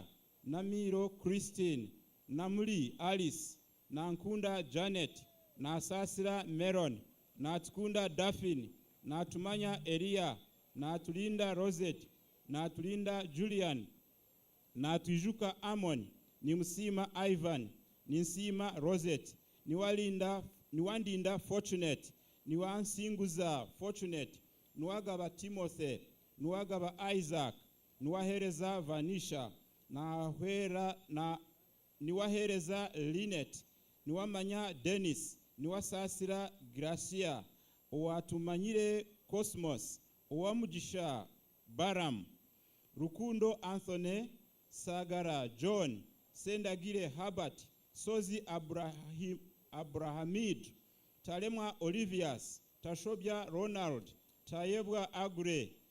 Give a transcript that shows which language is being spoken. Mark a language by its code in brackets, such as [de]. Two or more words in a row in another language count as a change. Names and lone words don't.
[en] Namiro Christine, Namuli Alice, Nankunda Janet, Nasasira Meron, Natkunda Daphne, Natumanya Elia, Natulinda Rosette, Natulinda Julian, Natujuka Amon, Nimsima Ivan, Ninsima Rosette, Niwandinda Fortunate, Niwansinguza Fortunate, Nuagaba Timothy, Nuagaba Isaac, Nuahereza Vanisha, niwahereza Linet, niwamanya Dennis, niwasasira Gracia, owatumanyire Cosmos, owamugisha Baram, Rukundo Anthony, Sagara John, Sendagire Herbert, Sozi Abrahamid, Talemwa Olivias, Tashobya Ronald, Tayebwa Agre,